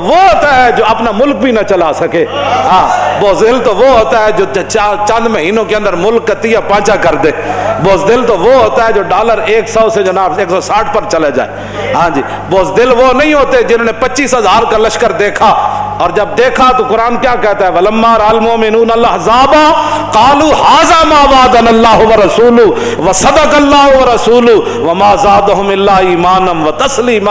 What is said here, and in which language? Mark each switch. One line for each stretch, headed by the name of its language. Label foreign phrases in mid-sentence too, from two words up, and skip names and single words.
Urdu: وہ ہوتا ہے جو اپنا ملک بھی نہ چلا سکے، ہاں بزدل تو وہ ہوتا ہے جو چند مہینوں کے اندر ملک کا تیا پانچا کر دے، بزدل تو وہ ہوتا ہے جو ڈالر 100 سے جناب 160 پر چلے جائے، ہاں جی، بزدل وہ نہیں ہوتے جنہوں نے 25,000 کا لشکر دیکھا، اور جب دیکھا تو قرآن کیا کہتا ہے
Arabic: ولما رأى المؤمنون الاحزاب قالوا هذا ما وعدنا الله ورسوله وصدق الله ورسوله وما زادهم الا ایمانا وتسلیما۔